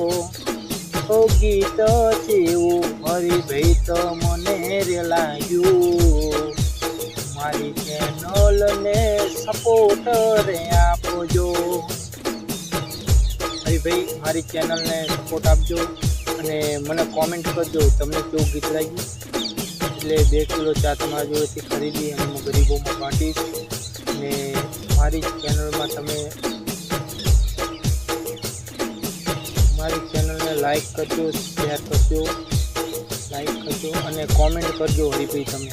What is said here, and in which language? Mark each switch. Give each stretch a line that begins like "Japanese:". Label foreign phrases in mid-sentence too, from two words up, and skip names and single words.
Gujarati: ઓ ગીત છેવું હરિભાઈ તમને રે લાગ્યું, મારી ચેનલ ને સપોર્ટ રે આપજો। હરિભાઈ મારી ચેનલ ને સપોર્ટ આપજો અને મને કૉમેન્ટ કરજો તમને કેવું ગીત લાગ્યું। એટલે 2 કિલો ચા તમારા જોડેથી ખરીદી અને હું ગરીબોમાં બાંટીશ। અને મારી ચેનલમાં તમે મારી ચેનલને લાઈક કરજો, શેર કરજો, લાઈક કરજો અને કોમેન્ટ કરજો હરિભાઈ તમે।